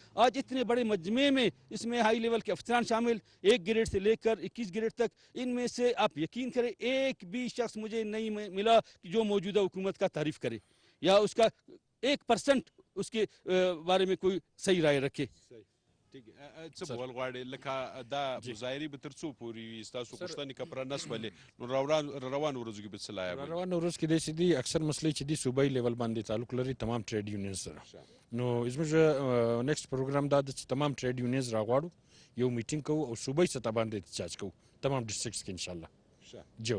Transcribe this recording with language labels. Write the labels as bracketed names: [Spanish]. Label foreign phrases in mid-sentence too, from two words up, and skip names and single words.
[Urdu] آج اتنے بڑے مجمعے میں اس میں [English] high level [Urdu] کے افسران شامل، 1 گریڈ سے لے کر 21 گریڈ تک، ان میں سے آپ یقین کریں ایک بھی شخص مجھے نہیں ملا کہ جو موجودہ حکومت کا تعریف کرے یا اس کا 1% اس کے بارے میں کوئی صحیح رائے رکھے. [Pashto] څه به ول غواړې لکه دا مظاهرې به تر څو پورې وي ستاسو غوښتنې که پوره نه شولې نو روانو ورځو کې به څه لایق وي؟ روانو ورځ کې داسې دي اکثر مسلې چې دي صوبایي لیول باندې تعلق لري تمام [English] trade unions [Pashto] سره نو زموږ [English] next program [Pashto] دا ده چې تمام [English] trade unions [Pashto] راغواړو یو میټینګ کوو او صوبایي سطح باندې احتجاج کوو تمام ډسټرکټس کې انشاءالله جو